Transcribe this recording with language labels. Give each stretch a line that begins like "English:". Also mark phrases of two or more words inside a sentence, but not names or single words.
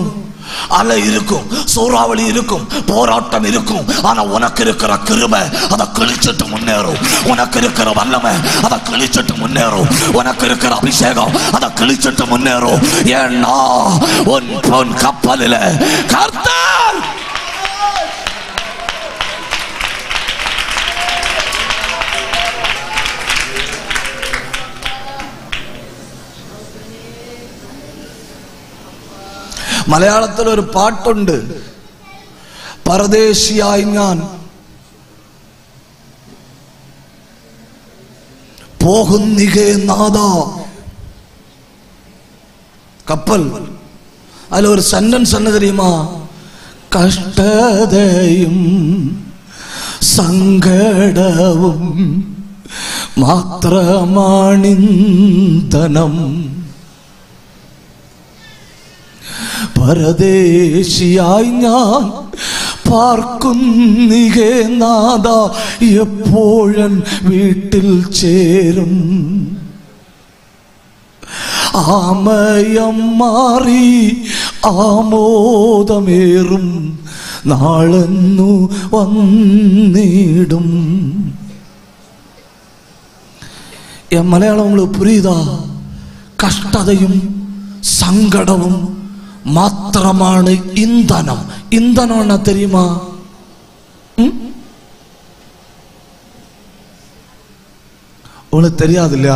Tamil: அலை இருக்கும், சூறாவளி இருக்கும், போராட்டம் இருக்கும். ஆனா உனக்கு இருக்கிற கிருபை அதை கிழிச்சிட்டு முன்னேறும். உனக்கு இருக்கிற வல்லமை அதை கிழிச்சிட்டு முன்னேறும். உனக்கு இருக்கிற அபிஷேகம் அதை கிழிச்சிட்டு முன்னேறும். ஏன்னா உன் கப்பலில் கர்த்தர்
Malayalam: മലയാളത്തിൽ ഒരു പാട്ടുണ്ട്. പരദേശിയായി ഞാൻ പോകുന്നികേ നാദാ. കപ്പൽ അതിലൊരു സെന്റൻസ്
Tamil: என்ன தெரியுமா?
Malayalam: കഷ്ടതയും സങ്കടവും മാത്രമാണിന്ധനം. പരദേശിയായി ഞാൻ പാർക്കുന്നികേ നാദാ, എപ്പോഴൻ വീട്ടിൽ ചേരും. ആമയം മാറി ആമോദമേറും നാളെന്നു വന്നിടും.
Tamil: என் மலையாளம் உங்களுக்கு புரியுதா?
Malayalam: കഷ്ടതയും സങ്കടവും മാത്രമാണ് ഇന്ധനം.
Tamil: இந்தனம் தெரியுமா? உனக்கு தெரியாது இல்லையா?